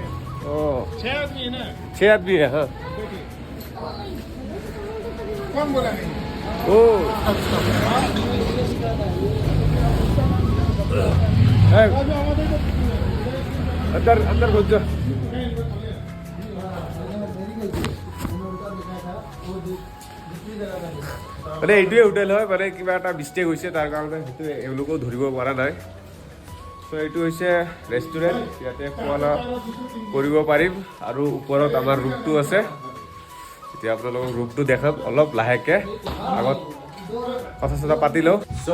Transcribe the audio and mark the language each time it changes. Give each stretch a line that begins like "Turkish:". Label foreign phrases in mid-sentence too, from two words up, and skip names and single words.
Hindi: ओ 6 आदमी है ना 6 आदमी है हाँ कौन बोला नहीं ओ है, अंदर घुस जा
Assamese: মানে এইটোৱে হোটেল হয় মানে কিবা এটা মিষ্টেক হৈছে তাৰ কাৰণে সেইটো এওঁলোকেও ধৰিব পৰা নাই সো এইটো হৈছে ৰেষ্টুৰেণ্ট ইয়াতে খোৱা লোৱা কৰিব পাৰিম আৰু ওপৰত আমাৰ ৰুমটো আছে এতিয়া আপোনালোকক ৰুমটো দেখাম অলপ লাহেকে আগত কথা চথা পাতি লওঁ সো